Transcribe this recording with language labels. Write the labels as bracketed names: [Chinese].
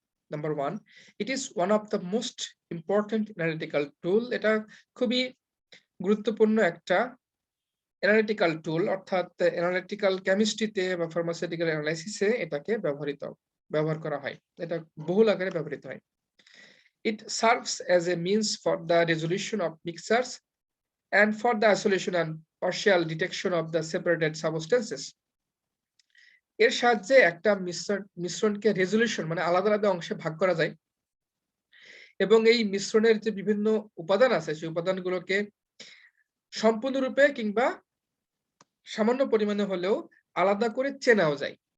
[English] Number 1, it is one of the most important analytical tool. [Bangla] এটা খুবই গুরুত্বপূর্ণ একটা অ্যানালিটিক্যাল টুল, অর্থাৎ অ্যানালিটিক্যাল কেমিস্ট্রিতে বা ফার্মাসিউটিক্যাল অ্যানালাইসিসে এটাকে ব্যবহার করা হয়। এটা বহুল আকারে ব্যবহৃত হয়। [English] It serves as a means for the resolution of mixtures and for the isolation and partial detection of the separated substances. [Bangla] এর সাহায্যে একটা মিশ্রণকে রেজোলিউশন মানে আলাদা, আলাদা অংশে ভাগ করা যায় এবং এই মিশ্রণের যে বিভিন্ন উপাদান আছে সেই উপাদানগুলোকে সম্পূর্ণরূপে কিংবা সামান্য পরিমাণে হলেও আলাদা করে চেনাও যায়।